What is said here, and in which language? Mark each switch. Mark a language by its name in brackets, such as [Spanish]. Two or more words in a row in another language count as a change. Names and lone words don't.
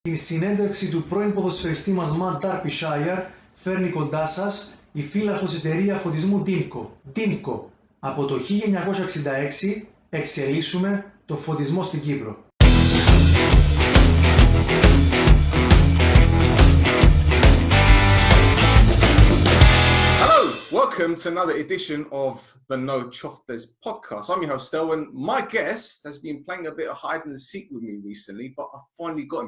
[Greek] Την συνέντευξη του πρώην ποδοσφαιριστή μας Matt Derbyshire φέρνει κοντά σας η φύλαθλος εταιρεία φωτισμού DIMCO. Από το 1966 εξελίσσουμε το φωτισμό στην Κύπρο. [English] Welcome to another edition of the No Choftes podcast. I'm your host, Stel, and my guest has been playing a bit of hide and seek with me recently, but I finally got him.